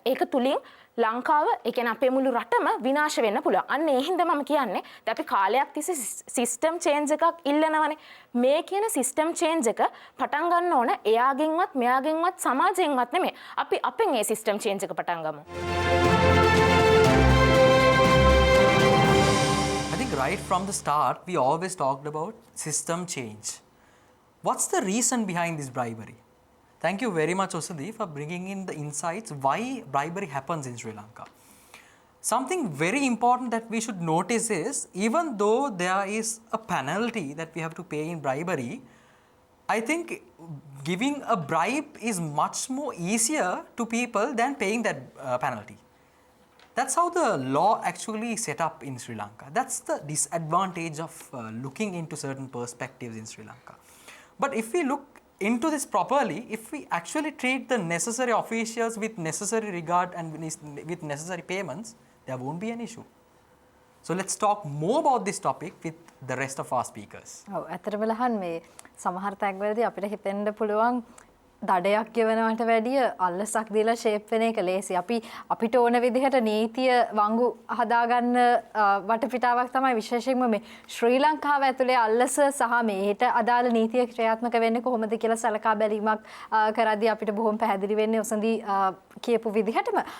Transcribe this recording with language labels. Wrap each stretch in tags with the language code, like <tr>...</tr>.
<si>ඒක තුලින් ලංකාව ඒ කියන්නේ අපේ මුළු රටම විනාශ වෙන්න පුළුවන්. අන්න ඒ හින්දා මම කියන්නේ දැන් අපි කාලයක් තිස්සේ සිස්ටම් චේන්ජ් එකක් ඉල්ලනවනේ. මේ කියන සිස්ටම් චේන්ජ් එක පටන් ගන්න ඕන එයාගෙන්වත් මෙයාගෙන්වත් සමාජයෙන්වත් නෙමෙයි. අපි අපෙන් ඒ සිස්ටම් චේන්ජ් එක පටන් ගමු.</si> <en>I think right from the start, we always talked about system change. What's the reason behind this bribery? Thank you very much, Osadi, for bringing in the insights why bribery happens in Sri Lanka. Something very important that we should notice is, even though there is a penalty that we have to pay in bribery, I think giving a bribe is much more easier to people than paying that penalty. That's how the law actually set up in Sri Lanka. That's the disadvantage of looking into certain perspectives in Sri Lanka. But if we look into this properly, if we actually treat the necessary officials with necessary regard and with necessary payments, there won't be an issue. So let's talk more about this topic with the rest of our speakers.</en> <si>ඔව් ඇත්තටම ලහන් මේ සමහර තැන්වලදී අපිට හිතෙන්න පුළුවන් දඩයක් ගෙවනවට වැඩිය අල්ලසක් දීලා ෂේප් වෙන එක ලේසි. අපිට ඕන විදිහට නීතිය වංගු හදාගන්න වටපිටාවක් තමයි විශේෂයෙන්ම මේ ශ්‍රී ලංකාව ඇතුලේ අල්ලස සහ මේට අදාළ නීතිය ක්‍රියාත්මක වෙන්නේ කොහොමද කියලා සලකා බැලීමක් කරද්දී අපිට බොහොම පැහැදිලි වෙන්නේ ඔසඳී කියපු විදිහටම.</si>